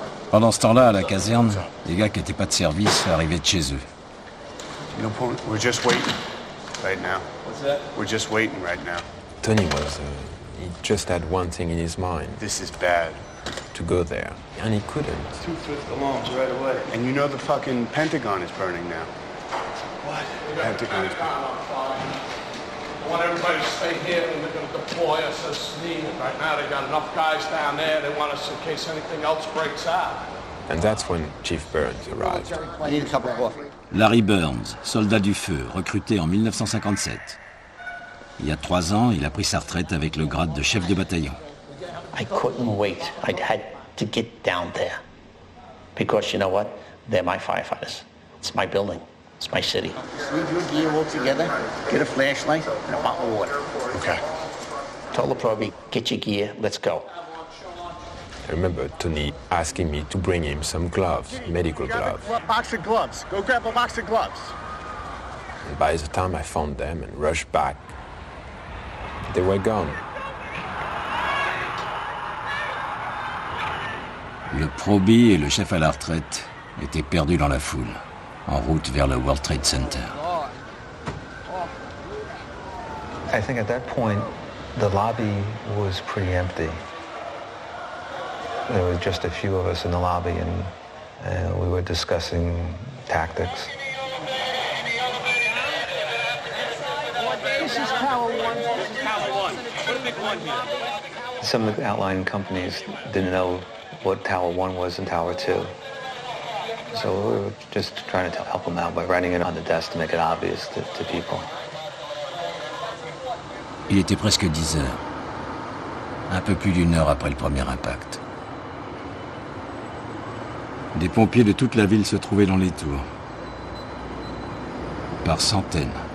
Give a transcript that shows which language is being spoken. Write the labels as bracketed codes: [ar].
[fr] Pendant ce temps-là, à la caserne, les gars qui n'étaient pas de service arrivaient de chez eux. [en] You know, we're just waiting right now. What's that? We're just waiting right now. Tony he just had one thing in his mind. This is bad. To go there. And he couldn't. 2 fifth alarms right away. And you know the fucking Pentagon is burning now. What? Pentagon is burning. I want everybody to stay here and they're going to deploy us as needed. Right now they got enough guys down there. They want us in case anything else breaks out. And that's when Chief Burns arrived. I need a cup of coffee. [fr] Larry Burns, soldat du feu, recruté en 1957. Il y a 3 ans, il a pris sa retraite avec le grade de chef de bataillon. [en] I couldn't wait. I had to get down there. Because you know what? They're my firefighters. It's my building. It's my city. Leave your gear all together, get a flashlight, and a bottle of water. Okay. Told the probie, get your gear, let's go. I remember Tony asking me to bring him some gloves, medical gloves. Box of gloves. Go grab a box of gloves. And by the time I found them and rushed back, they were gone. [fr] Le probie et le chef à la retraite étaient perdus dans la foule, en route vers le World Trade Center. [en] I think at that point, the lobby was pretty empty. There was just a few of us in the lobby, and we were discussing tactics. This is Tower 1. This is Tower 1. Put a big 1 here. Some of the outlying companies didn't know what Tower 1 was and Tower 2. So we were just trying to help them out by writing it on the desk to make it obvious to people. [fr] Il était presque 10 heures, un peu plus d'1 heure après le premier impact. Des pompiers de toute la ville se trouvaient dans les tours, par centaines.